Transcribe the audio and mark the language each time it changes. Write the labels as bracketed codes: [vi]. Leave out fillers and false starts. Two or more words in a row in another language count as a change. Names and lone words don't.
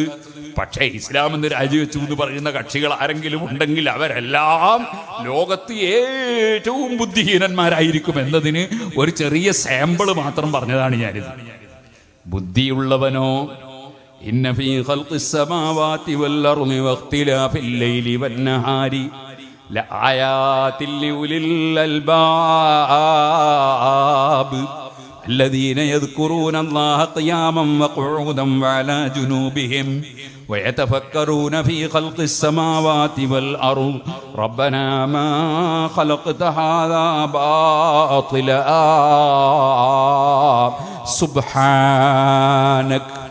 [ml] പക്ഷേ ഇസ്ലാം എന്ന് രാജിവെച്ചു എന്ന് പറയുന്ന കക്ഷികൾ ആരെങ്കിലും ഉണ്ടെങ്കിൽ അവരെല്ലാം ലോകത്ത് ഏറ്റവും ബുദ്ധിഹീനന്മാരായിരിക്കും എന്നതിന് ഒരു ചെറിയ സാമ്പിൾ മാത്രം പറഞ്ഞതാണ് ഞാനിത്. [ar] ബുദ്ധിയുള്ളവനോ إن في خلق السماوات والأرض واختلاف الليل والنهار لآيات لأولي അൽബാബ് الذين يذكرون الله قياما وقعودا وعلى جنوبهم ويتفكرون في خلق السماوات والأرض ربنا ما خلقت هذا باطلا سبحانك.